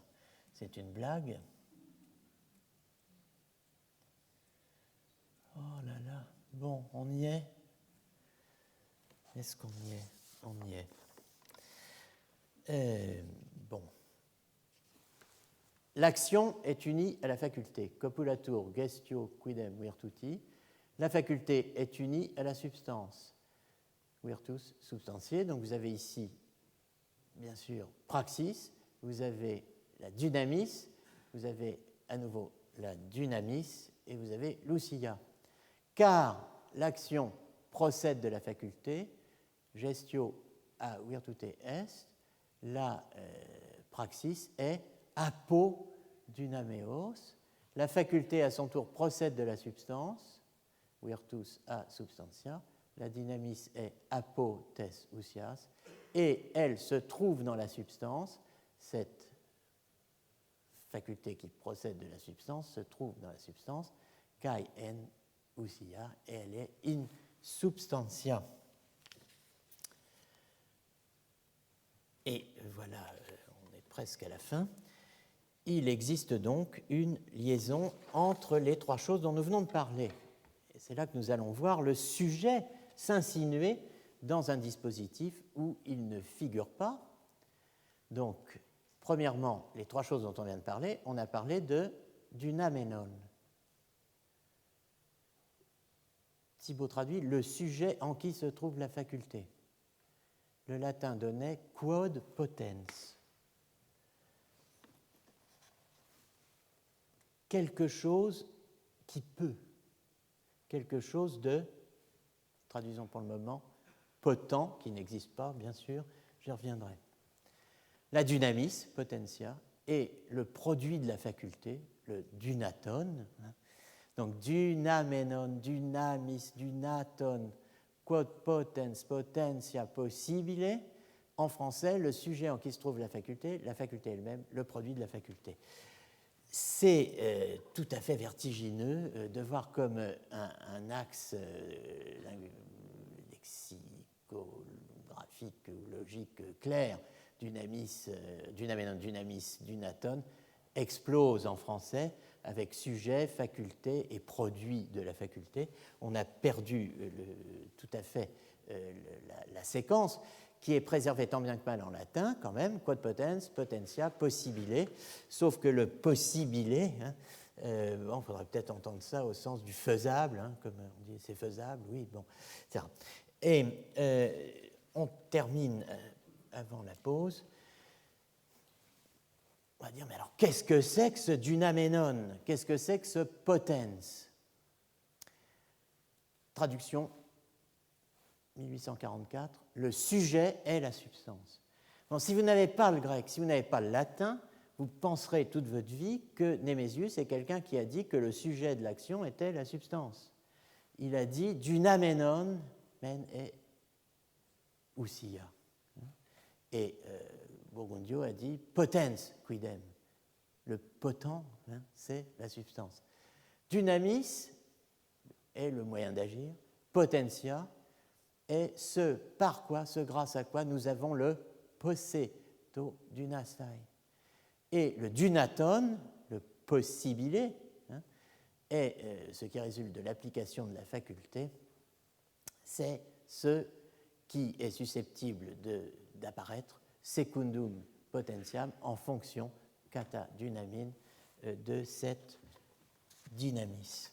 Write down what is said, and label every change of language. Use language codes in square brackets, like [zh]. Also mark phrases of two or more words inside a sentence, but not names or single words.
[fr] C'est une blague ? Oh là là, bon, on y est ? Est-ce qu'on y est ? On y est. Bon. L'action est unie à la faculté. [la] Copulatur gestio quidem virtuti. [fr] La faculté est unie à la substance. [la] Virtus substantiae. [fr] Donc vous avez ici, bien sûr, praxis. Vous avez la dynamis. Vous avez à nouveau la dynamis. Et vous avez l'ousia. Car l'action procède de la faculté. [la] Gestio a virtute est. [fr] La praxis est apodynameos. La faculté, à son tour, procède de la substance, [la] virtus a substantia. [fr] La dynamis est [el] ἀπὸ τῆς οὐσίας, [fr] et elle se trouve dans la substance. Cette faculté qui procède de la substance se trouve dans la substance, [el] καὶ ἐν οὐσίᾳ, [fr] et elle est [la] in substantia. [fr] Et voilà, on est presque à la fin. Il existe donc une liaison entre les trois choses dont nous venons de parler. Et c'est là que nous allons voir le sujet s'insinuer dans un dispositif où il ne figure pas. Donc, premièrement, les trois choses dont on vient de parler, on a parlé d'unamenon. Thibaut traduit le sujet en qui se trouve la faculté. Le latin donnait [la] quod potens. [fr] Quelque chose qui peut, quelque chose de, traduisons pour le moment, potent, qui n'existe pas, bien sûr, j'y reviendrai. La dynamis, potentia, est le produit de la faculté, le dynaton. Donc [el] δυνάμενον, δύναμις, δυνατόν, [la] quod potens, potentia possibile. [fr] En français, le sujet en qui se trouve la faculté elle-même, le produit de la faculté. C'est tout à fait vertigineux de voir comme un axe lexicographique ou logique clair [el] δυνάμενον, δύναμις, δυνατόν [fr] explose en français avec sujet, faculté et produit de la faculté. On a perdu tout à fait la séquence, qui est préservée tant bien que mal en latin, quand même, [la] quod potens, potentia, possibile, [fr] sauf que le possibile, il faudrait peut-être entendre ça au sens du faisable, comme on dit, c'est faisable, oui, bon, etc. Et on termine, avant la pause, on va dire, mais alors, qu'est-ce que c'est que ce dynaménon? Qu'est-ce que c'est que ce potens? Traduction 1844, le sujet est la substance. Bon, si vous n'avez pas le grec, si vous n'avez pas le latin, vous penserez toute votre vie que Némésius est quelqu'un qui a dit que le sujet de l'action était la substance. Il a dit [el] δυνάμενον μὲν ἡ οὐσία. [fr] Et Burgundio a dit [la] potens quidem. [fr] Le potent, c'est la substance. Dynamis est le moyen d'agir, potentia est ce par quoi, ce grâce à quoi nous avons le posseto dynastai. Et le dynaton, le possibile, est ce qui résulte de l'application de la faculté, c'est ce qui est susceptible d'apparaître [la] secundum potentiam [fr] en fonction [el] κατὰ δύναμιν [fr] de cette dynamis.